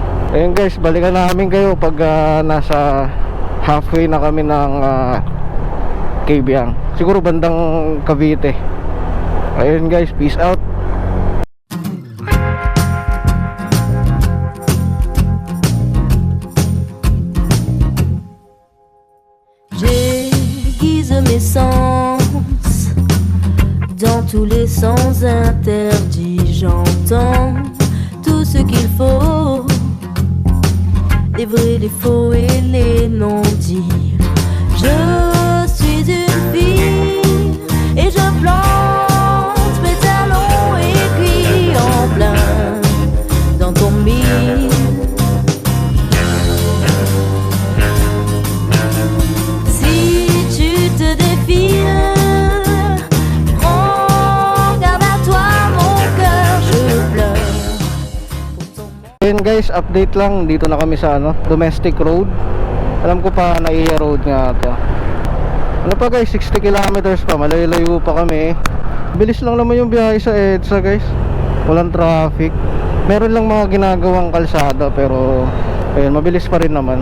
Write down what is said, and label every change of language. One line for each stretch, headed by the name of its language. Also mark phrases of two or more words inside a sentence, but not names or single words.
Filipino: Ayun guys, balikan namin kayo pag nasa halfway na kami ng Kabyang. Siguro bandang Cavite. Ayun guys,
English: peace out.
French: J'aiguise mes sens dans tous les sens interdits. J'entends tout ce qu'il faut, les vrais, les faux et les non-dits. Je suis une fille et je plante mes talons aiguilles en plein dans ton mille. Si tu te défiles, prends garde à toi mon cœur, je pleure pour ton monde.
Filipino: Ayun guys, update lang. Dito na kami sa
English: domestic road.
Filipino: Alam ko pa Naiya Road nga to. Ano pa guys, 60 kilometers pa, malayo-layo pa kami. Bilis lang naman yung biyahe sa EDSA guys. Walang traffic. Meron lang mga ginagawang kalsada, pero ayun, mabilis pa rin naman.